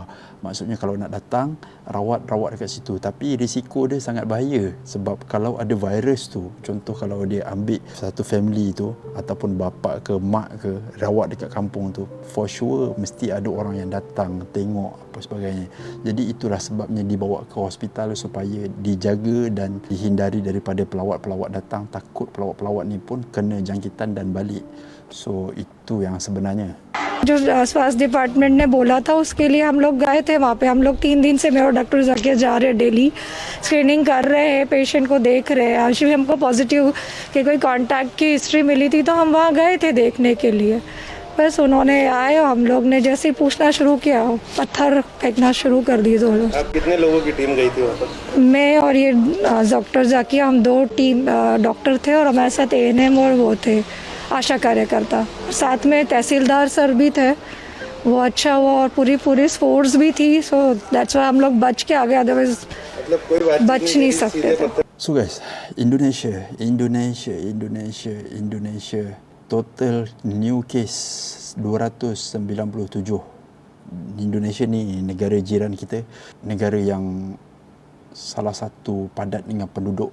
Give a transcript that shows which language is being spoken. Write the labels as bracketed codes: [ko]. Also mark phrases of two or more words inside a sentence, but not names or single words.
[ms] Maksudnya kalau nak datang, rawat dekat situ. Tapi risiko dia sangat bahaya, sebab kalau ada virus tu, contoh kalau dia ambil satu family tu ataupun bapa ke mak ke rawat dekat kampung tu, [en] for sure [ms] mesti ada orang yang datang tengok apa sebagainya. Jadi itulah sebabnya dibawa ke hospital supaya dijaga dan dihindari daripada pelawat-pelawat datang. Takut pelawat-pelawat ni pun kena jangkitan dan balik. So itu yang sebenarnya. [hi] जो स्वास्थ्य डिपार्टमेंट ने बोला था उसके लिए हम लोग गए थे वहाँ पे। हम लोग 3 दिन से मेरा डॉक्टर जाके जा रहे हैं, डेली स्क्रीनिंग कर रहे हैं, पेशेंट को देख रहे हैं। आज भी हमको पॉजिटिव कि कोई कांटेक्ट की हिस्ट्री मिली थी तो हम वहाँ गए थे देखने के लिए। बस उन्होंने आए, हम लोग ने जैसे ही पूछना शुरू किया, पत्थर फेंकना शुरू कर दिए दोनों। आप कितने लोगों की टीम गई थी वहाँ पर? मैं और ये डॉक्टर जाकिया, हम 2 टीम डॉक्टर थे और हमारे साथ ANM और वो थे आशा कार्यकर्ता, साथ में तहसीलदार सर भी थे। वो अच्छा हुआ और पूरी फोर्स भी थी। [en] So that's why [hi] हम लोग बच के आ गए, अदरवाइज मतलब कोई बात बच नहीं सकते थे। [en] So guys, Indonesia, total new case 297. [ms] Indonesia ni negara jiran kita, negara yang salah satu padat dengan penduduk.